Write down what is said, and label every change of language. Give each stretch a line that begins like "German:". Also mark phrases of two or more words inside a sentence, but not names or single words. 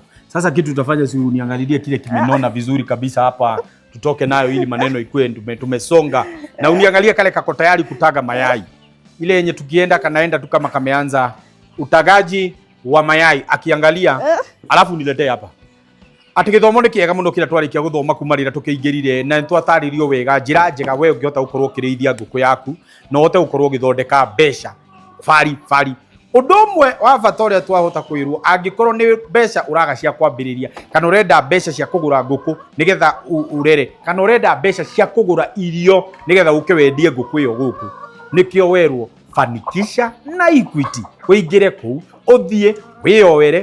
Swahili: Sasa kitu tutafanya, si uniangalilie kile kimenona vizuri kabisa hapa, tutoke nayo ili maneno ikue tumesonga, na uniangalie kale kako tayari kutaga mayai. Ile yenye tukienda kanaenda tu kama kameanza utagaji wa mayai, akiangalia alafu niletee hapa.
Kikuyu: Ati githomo ni kiega muno kira twarikia guthoma kumarira tukiingirire na twataririo wega njira njega we ungihota gukorwo kirithia nguku yaku no hote gukorwo githondeka mbeca fari undu umwe wa bata uria twahota kwirwo angikorwo ni mbeca uraga cia kwambiriria kana urenda mbeca cia kugura nguku nigetha urere kana urenda mbeca cia kugura irio nigetha uke wendie nguku iyo guku nikio werwo Fanikisha na Equity wingire ku uthie wiyowere